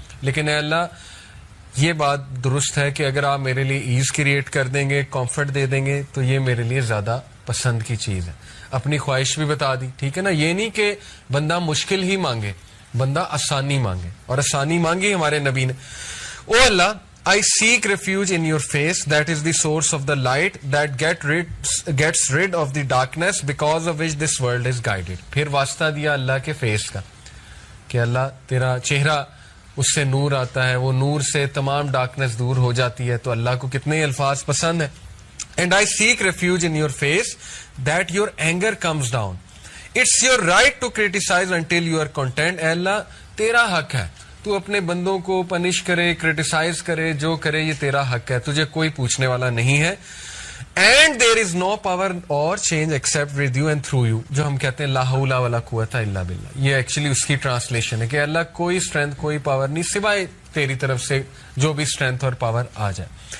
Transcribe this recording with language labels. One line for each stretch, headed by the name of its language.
Urdu: لیکن اے اللہ یہ بات درست ہے کہ اگر آپ میرے لیے ایز کریٹ کر دیں گے, کمفرٹ دے دیں گے تو یہ میرے لیے زیادہ پسند کی چیز ہے. اپنی خواہش بھی بتا دی, ٹھیک ہے نا. یہ نہیں کہ بندہ مشکل ہی مانگے, بندہ آسانی مانگے, اور آسانی مانگی ہمارے نبی نے.
English: O Allah I seek refuge in your face, that is the source of the light that gets rid of the darkness because of which this world is guided.
Urdu: پھر واسطہ دیا اللہ کے فیس کا کہ اللہ تیرا چہرہ اس سے نور آتا ہے, وہ نور سے تمام ڈارکنس دور ہو جاتی ہے. تو اللہ کو کتنے الفاظ پسند ہیں.
English: And I seek refuge in your face that your anger comes down. It's your right to criticize until you are content.
Urdu: اے اللہ تیرا حق ہے, تو اپنے بندوں کو پنش کرے, کرٹیسائز کرے, جو کرے یہ تیرا حق ہے, تجھے کوئی پوچھنے والا نہیں ہے.
English: and there is no power اور change except with you and through you,
Urdu: جو ہم کہتے ہیں
Arabic: لا حول ولا قوت الا باللہ.
Urdu: یہ ایکچولی اس کی ٹرانسلیشن ہے کہ اللہ کوئی اسٹرینتھ کوئی پاور نہیں سوائے تیری طرف سے جو بھی اسٹرینتھ اور پاور آ جائے.